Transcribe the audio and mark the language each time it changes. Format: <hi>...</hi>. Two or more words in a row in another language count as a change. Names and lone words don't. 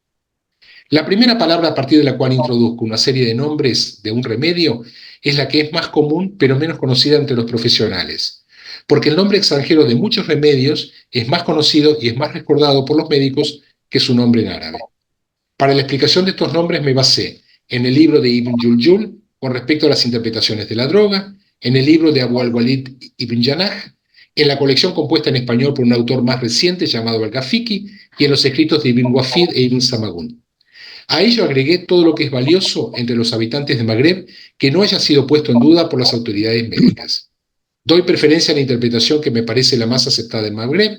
<es>La primera palabra a partir de la cual introduzco una serie de nombres de un remedio es la que es más común pero menos conocida entre los profesionales, porque el nombre extranjero de muchos remedios es más conocido y es más recordado por los médicos que su nombre en árabe. Para la explicación de estos nombres me basé en el libro de Ibn Juljul con respecto a las interpretaciones de la droga, en el libro de Abu al-Walid ibn Janah, en la colección compuesta en español por un autor más reciente llamado al-Ghafiqi y en los escritos de Ibn Wafid e Ibn Samagun. A ello agregué todo lo que es valioso entre los habitantes de Magreb que no haya sido puesto en duda por las autoridades médicas. Doy preferencia a la interpretación que me parece la más aceptada en Magreb.</es>